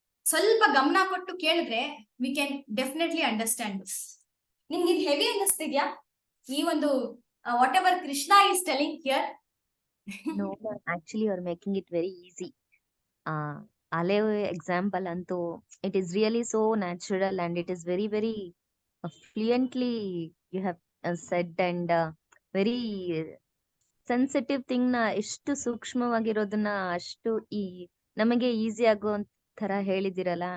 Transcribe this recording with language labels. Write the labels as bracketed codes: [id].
[kn] ಸ್ವಲ್ಪ ಗಮನ ಕೊಟ್ಟು ಕೇಳಿದ್ರೆ [en] we can definitely understand this. [kn] ನಿಮ್ಗೆ ಇದು ಹೆವಿ ಅನ್ನಿಸ್ತಿದ್ಯಾ ಈ ಒಂದು [en] whatever Krishna is telling here? No, ma'am. Actually, you're making it very easy. Ale example antu, it is really so natural and it is very, very fluently you have said, and very sensitive thing na [kn] ಎಷ್ಟು ಸೂಕ್ಷ್ಮವಾಗಿರೋದನ್ನ ಅಷ್ಟು ನಮಗೆ easy ಆಗೋ ತರ ಹೇಳಿದಿರಲ್ಲ.